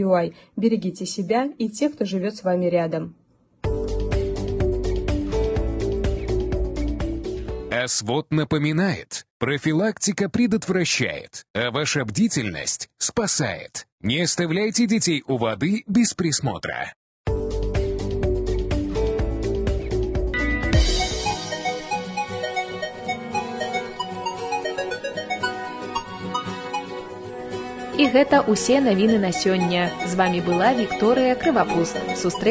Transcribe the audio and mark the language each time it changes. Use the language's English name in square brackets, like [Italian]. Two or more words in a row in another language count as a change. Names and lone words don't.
[Russian] Берегите себя и тех, кто живет с вами рядом. СВОТ напоминает, профилактика предотвращает, а ваша бдительность спасает. Не оставляйте детей у воды без присмотра. [Belarusian] І гэта ўсе навіны на сёння. З вамі была Вікторыя Крывапуст.